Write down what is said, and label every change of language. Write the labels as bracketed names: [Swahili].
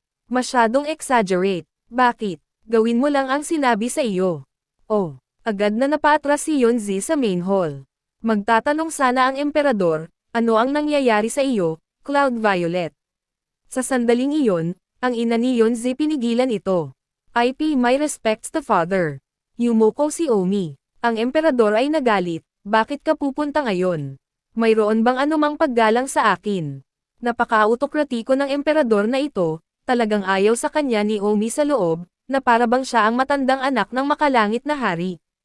[Filipino] Masyadong exaggerate, bakit? Gawin mo lang ang sinabi sa iyo. Agad na napaatras si Yunzi sa main hall. Magtatanong sana ang emperador, ano ang nangyayari sa iyo, Cloud Violet? Sa sandaling iyon, ang ina ni Yunzi pinigilan ito. [English] I pay my respects to father. [Filipino] Yumuko si Omi. Ang emperador ay nagalit, bakit ka pupunta ngayon? Mayroon bang anumang paggalang sa akin? Napaka-autokratiko ng emperador na ito, talagang ayaw sa kanya ni Omi sa loob, na parabang siya ang matandang anak ng makalangit na hari.